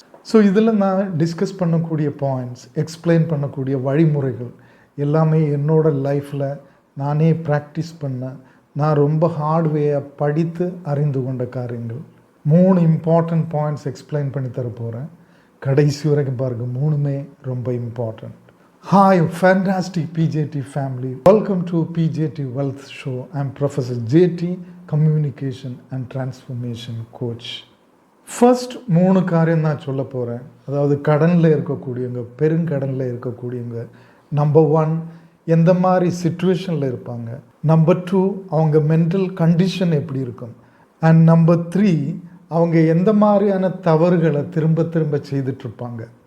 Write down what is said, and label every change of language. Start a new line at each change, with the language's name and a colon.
Tamil: So இதில் நான் discuss பண்ணக்கூடிய பாயிண்ட்ஸ், எக்ஸ்பிளைன் பண்ணக்கூடிய வழிமுறைகள் எல்லாமே என்னோடய லைஃப்பில் நானே ப்ராக்டிஸ் பண்ண, நான் ரொம்ப ஹார்ட்வேயாக படித்து அறிந்து கொண்ட காரியங்கள். 3 இம்பார்ட்டண்ட் பாயிண்ட்ஸ் எக்ஸ்பிளைன் பண்ணி தர போகிறேன். கடைசி வரைக்கும் பாருங்கள், 3மே ரொம்ப important.
English: Hi, fantastic PJT family. Welcome to PJT Wealth Show. I'm Professor JT, Communication and Transformation Coach.
Tamil: First 3 காரியம் நான் சொல்ல போகிறேன். அதாவது கடனில் இருக்கக்கூடியவங்க, பெருங்கடனில் இருக்கக்கூடியவங்க, நம்பர் 1 எந்த மாதிரி சிச்சுவேஷனில் இருப்பாங்க, நம்பர் 2 அவங்க மென்டல் கண்டிஷன் எப்படி இருக்கும், அண்ட் நம்பர் 3 அவங்க எந்த மாதிரியான தவறுகளை திரும்ப திரும்ப செய்துட்ருப்பாங்க.